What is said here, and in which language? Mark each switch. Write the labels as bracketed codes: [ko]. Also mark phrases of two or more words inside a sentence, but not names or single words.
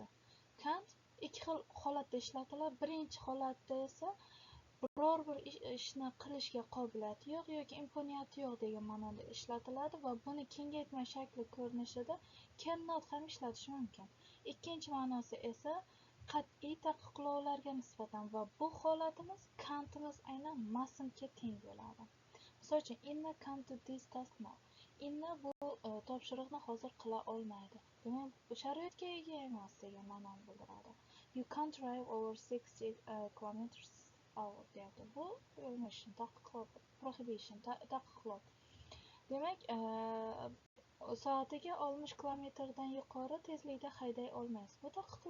[uz] Can't ikki xil holatda ishlatiladi. Birinchi holatda esa biror bir ishni qilishga qobiliyati yo'q yoki imkoniyati yo'q degan ma'noda ishlatiladi va buni kengaytma shakli ko'rinishida cannot ham ishlatish mumkin. Ikkinchi ma'nosi esa qat'iy taqiqlovlarga nisbatan va bu holatimiz can'timiz aynan mustn'ga teng bo'ladi. Misol uchun, [en] Inna can't do this task now. [uz] Inna bu topshiriqni hozir qila olmaydi. Demak, sharoitga ega emas degan ma'noni bildiradi. [en] You can't drive over 60 kilometers deyapti. [uz] Bu prohibition, taqiqlov. Demak, soatiga 60 kilometrdan yuqori tezlikda hayday olmaysiz. Bu taqiqlov, qonun bilan cheklab qo'yilgan degan ma'noni anglatadi. Modal fe'llar. Modal fe'llarni